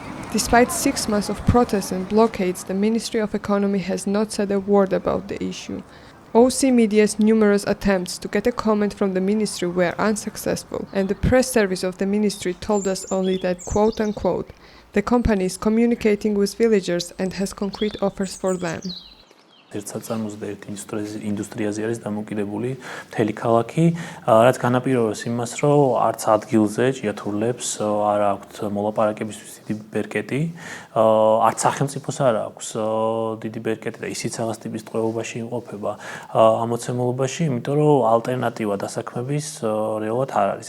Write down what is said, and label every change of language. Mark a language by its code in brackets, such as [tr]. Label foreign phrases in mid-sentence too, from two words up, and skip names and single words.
[en] Despite 6 months of protests and blockades, the Ministry of Economy has not said a word about the issue. OC Media's numerous attempts to get a comment from the ministry were unsuccessful, and the press service of the ministry told us only that, quote-unquote, the company is communicating with villagers and has concrete offers for them. [ka] ერთ ინდუსტრიაზე არის დამოკიდებული მთელი ქალაქი, რაც განაპირობებს იმას, რომ არც ადგილზე ჭიათურლებს არ აქვთ მოლაპარაკებისთვის დიდი ბერკეტი, არც სახელმწიფოს არ აქვს დიდი ბერკეტი და ისიც რაღაც ტიპის ტყვეობაში იმყოფება ამოცემულობაში, იმიტომ რომ ალტერნატივა დასაქმების რეალურად არ არის.